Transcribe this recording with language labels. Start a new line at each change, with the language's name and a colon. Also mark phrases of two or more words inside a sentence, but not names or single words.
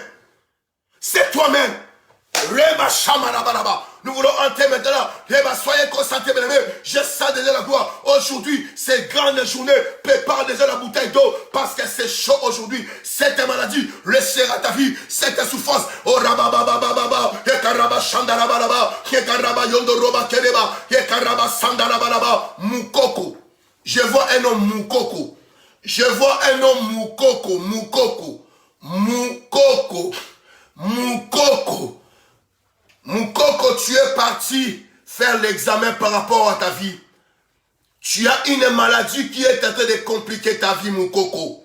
French: C'est toi-même. Reba Shamarabaraba. Nous voulons entrer maintenant. Soyez concentrés, mes amis. Je sens déjà la gloire. Aujourd'hui, c'est grande journée. Prépare déjà la bouteille d'eau parce que c'est chaud aujourd'hui. Cette maladie laissera ta vie. Cette souffrance. Oh rabababababa. Yekaraba Shandarabaraba. Yekaraba Yondoroba Kereba. Yekaraba Sandarabaraba. Mukoko. Je vois un homme Mukoko. Je vois un homme Mukoko. Mukoko. Mukoko. Mukoko. Mukoko, tu es parti faire l'examen par rapport à ta vie. Tu as une maladie qui est en train de compliquer ta vie, Mukoko.